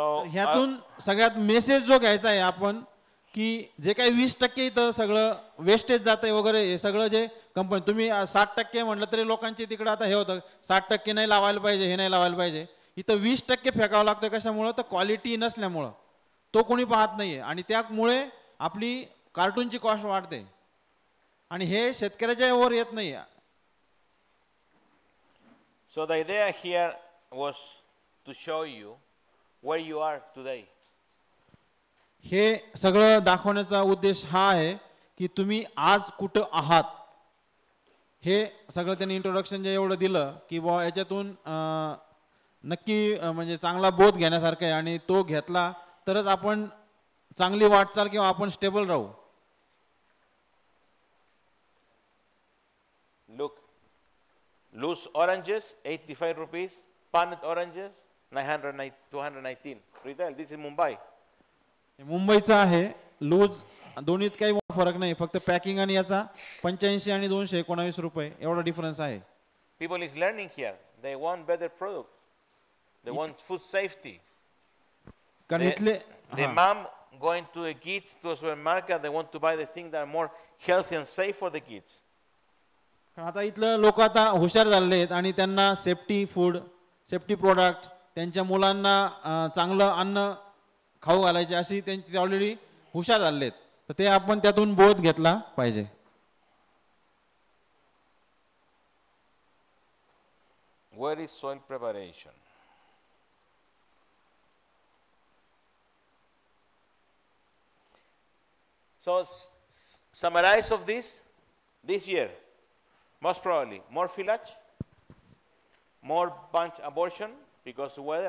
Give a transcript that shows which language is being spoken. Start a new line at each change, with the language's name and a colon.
Marathi: ह्यातून सगळ्यात मेसेज जो घ्यायचा आहे आपण की जे काही 20% इथं सगळं वेस्टेज जात आहे वगैरे हे सगळं जे कंपनी तुम्ही 60% म्हटलं तरी लोकांची तिकडे आता हे होतं 60% नाही लावायला पाहिजे हे नाही लावायला पाहिजे. इथं 20% फेकावं लागतं कशामुळं तर क्वालिटी नसल्यामुळं तो कोणी पाहत नाहीये आणि त्यामुळे आपली कार्टूनची कॉस्ट वाढते आणि हे शेतकऱ्याच्या वर येत नाही.
English: So the idea here was to show you where you are today.
Marathi: हे सगळं दाखवण्याचा उद्देश हा आहे की तुम्ही आज कुठं आहात. हे सगळं त्यांनी इंट्रोडक्शन जे एवढं दिलं की बुवा याच्यातून नक्की म्हणजे चांगला बोध घेण्यासारखा आहे आणि तो घेतला तरच आपण चांगली वाटचाल किंवा आपण स्टेबल राहू.
English: Look, loose oranges 85 rupees, punnet oranges 219 retail. This is Mumbai.
Marathi: मुंबईचा आहे लूज दोन्हीत काही फरक नाही फक्त पॅकिंग आणि याचा 85 आणि 219 रुपये एवढा डिफरन्स आहे.
English: People is learning here. They want better products. They want food safety.
Marathi: कारण इथले
English: The mom going to the kids to a supermarket, they want to buy the things that are more healthy and safe for the kids.
Marathi: आता इथलं लोक आता हुशार झालेले आहेत आणि त्यांना सेफ्टी फूड सेफ्टी प्रोडक्ट त्यांच्या मुलांना चांगलं अन्न खाऊ घालायचे अशी त्यांची ऑलरेडी हुशार झालेले आहेत. तर ते आपण त्यातून बोध घेतला पाहिजे.
English: Where is soil preparation? So summarize of this year, most probably more fillage, more bunch abortion because of weather.